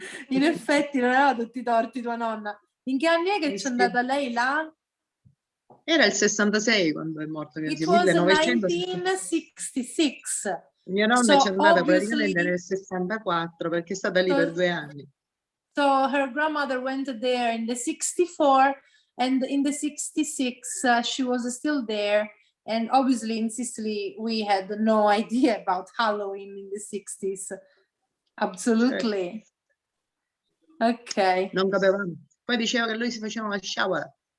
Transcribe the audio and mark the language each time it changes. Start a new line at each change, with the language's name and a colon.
Italian: In effetti non aveva tutti i torti tua nonna. In che anni è che c'è andata lei là? Era il 66 quando è morto.
English: It was 1966.
Italian: Mia nonna c'è andata praticamente nel 64 perché è stata lì per 2 anni.
English: So her grandmother went there in the 64 and in the 66 she was still there. And obviously in Sicily we had no idea about Halloween in the 60s. Absolutely. Ok.
Italian: Non capevamo. Poi diceva che lui si faceva una shower.